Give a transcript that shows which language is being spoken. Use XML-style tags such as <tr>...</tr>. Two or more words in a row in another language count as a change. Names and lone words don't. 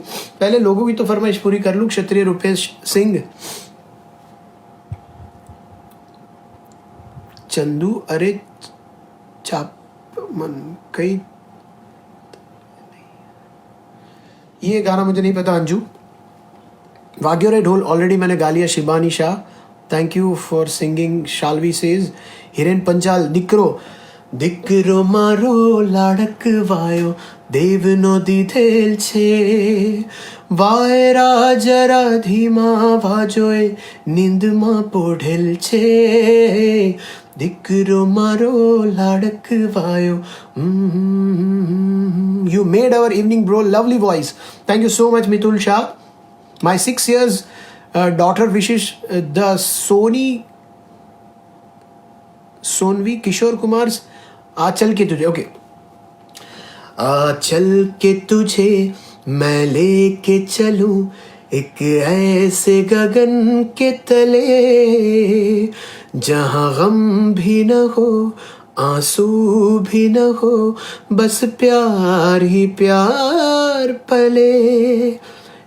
<hi>पहले लोगों की तो फरमाइश पूरी कर लूं। क्षत्रिय रूपेश सिंह, चंदू अरे चापमन कई, ये गाना मुझे नहीं पता। अंजू वाग्यो रे ढोल ऑलरेडी मैंने गा लिया।</hi> <en>Shibani Shah thank you for singing.</en> <gu>શાલવી સેજ હિરેન પંચાલ દીકરો મારો લાડક વાયો દેવનો દીધેલ છે વાયરા જરા ધીમા વાજોએ નીંદ મા પોઢેલ છે દીકરો મારો લાડક વાયો।</gu> <en>You made our evening bro, lovely voice, thank you so much Mitul Shah. My 6 years daughter wishes the Sonvi Kishore Kumar's</en> <hi>आचल के तुझे। ओके आचल के तुझे मैं लेके चलूं एक ऐसे गगन के तले जहां गम भी न हो आंसू भी न हो बस प्यार ही प्यार पले।</hi>